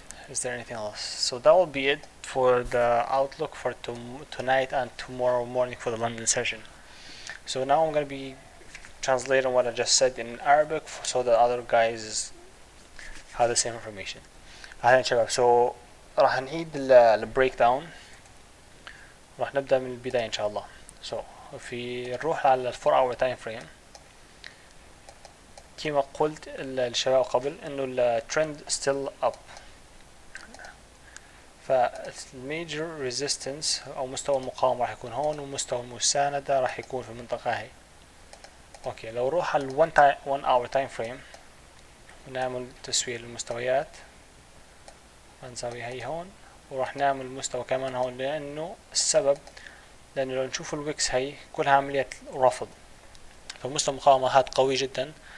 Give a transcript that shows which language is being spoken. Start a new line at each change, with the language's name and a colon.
English: Is there anything else? So that will be it for the outlook for tonight and tomorrow morning for the London session. So now I'm gonna be translating what I just said in Arabic so that other guys have the same information.
Arabic: أهلا شباب. So راح نعيد البريك داون، راح نبدأ من البداية إن شاء الله.
English: So
Arabic: نروح على
English: 4 hour time frame.
Arabic: كما قلت الشباب قبل إنه الترند
English: still up،
Arabic: فالميجر ريزيستنس أو مستوى المقاومة راح يكون هون، ومستوى المساندة راح يكون في المنطقة هاي. اوكي، لو نروح على 1 hour time frame ونعمل تسوية للمستويات، هنسوي هي هون، وراح نعمل مستوى كمان هون، لأنه السبب لأنه لو نشوف الويكس هي كلها عملية رفض، فمستوى المقاومة هاد قوي جدا.